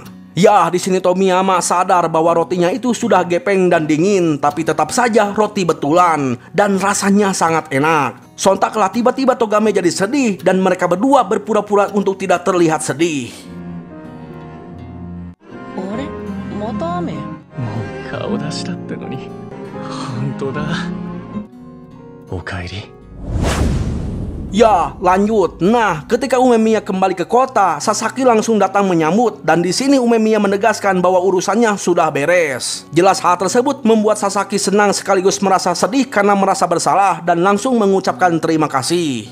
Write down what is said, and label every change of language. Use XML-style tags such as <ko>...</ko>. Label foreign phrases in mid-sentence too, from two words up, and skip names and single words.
<id>Ya, di sini Tomiyama sadar bahwa rotinya itu sudah gepeng dan dingin, tapi tetap saja roti betulan dan rasanya sangat enak. Sontaklah tiba-tiba Togame jadi sedih dan mereka berdua berpura-pura untuk tidak terlihat sedih.</id> <ja>俺？また雨? もう顔出しだったのに. 本当だ。おかえり.</ja> <id>Ya, lanjut. Nah, ketika Umemiya kembali ke kota, Sasaki langsung datang menyambut dan di sini Umemiya menegaskan bahwa urusannya sudah beres. Jelas hal tersebut membuat Sasaki senang sekaligus merasa sedih karena merasa bersalah dan langsung mengucapkan terima kasih.</id>